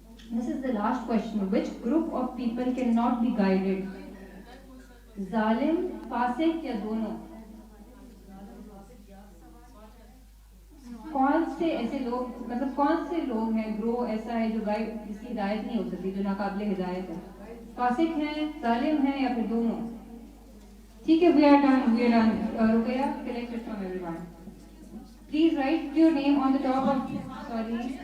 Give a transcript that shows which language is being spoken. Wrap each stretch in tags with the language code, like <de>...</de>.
<en>This is the last question. Which group of people cannot be guided?</en> <ur>ظالم, فاسق یا دونوں؟ کون سے ایسے لوگ مطلب کون سے لوگ ہیں گروہ ایسا ہے جو جس کی ہدایت نہیں ہو سکتی, جو ناقابل ہدایت ہے؟ فاسق ہیں, ظالم ہیں یا پھر دونوں؟ ٹھیک ہے,</ur> <en>we are done. Ruqayya, collect it from everyone. Please write your name on the top of. Sorry.</en>